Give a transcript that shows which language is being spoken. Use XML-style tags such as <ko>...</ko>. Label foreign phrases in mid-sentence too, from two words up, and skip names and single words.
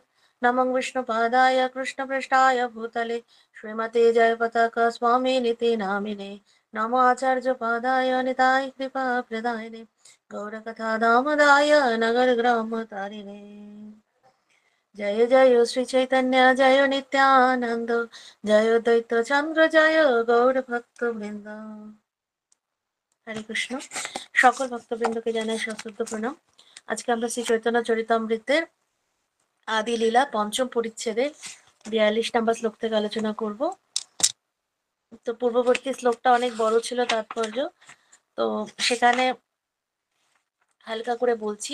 <sa>नमो विष्णुपादाय कृष्णपृष्ठाय भूतले श्रीमते जयपताका स्वामी निति नामिने नमो आचार्यपादाय निताय कृपा प्रदायिने गौरकथा दामदाय नगर ग्राम तारिणे। जय जय श्री चैतन्य जय नित्यानंद जय द्वैत चंद्र जय गौर भक्त বৃন্দ।</sa> <bn>হরে কৃষ্ণ। সকল ভক্তবৃন্দকে জানাই সশ্রদ্ধ প্রণাম। আজকে আমরা শ্রী চৈতন্য চরিতামৃতের আদি লীলা পঞ্চম পরিচ্ছেদের 42 নম্বর শ্লোক থেকে আলোচনা করব। তো পূর্ববর্তী শ্লোকটা অনেক বড় ছিল তাৎপর্য, তো সেখানে হালকা করে বলছি।</bn>